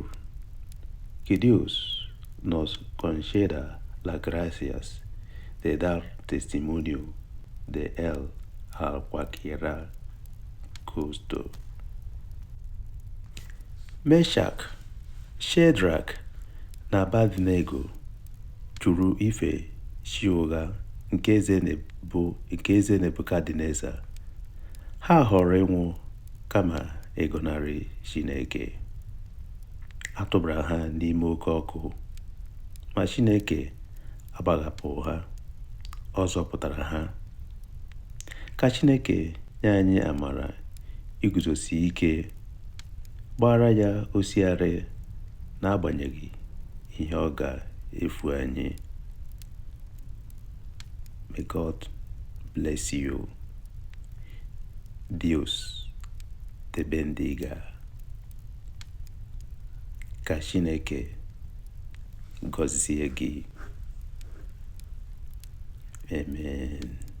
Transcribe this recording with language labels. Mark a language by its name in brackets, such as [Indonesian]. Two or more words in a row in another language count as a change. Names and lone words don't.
[Spanish] Que Dios nos conceda las gracias de dar testimonio de Él a cualquiera gusto. [Igbo] Meshach, Shadrach na Abednego jụrụ ife chi ụgha nke eze Nebukadneza. Ha họrọ ịnwụ kama ịgọnarị Chineke. A tụbara ha n'ime oke ọkụ, ma Chineke agbahapụ ha, ọ zọpụtara ha. Ka Chineke nye anyị amara iguzosi ike, gbara ya osiari n'agbanyeghị ihe ọ ga-efu anyị. [English] May God bless you. [Spanish] Dios te bendiga. [Igbo] Ka Chineke gọzie gị. Amen.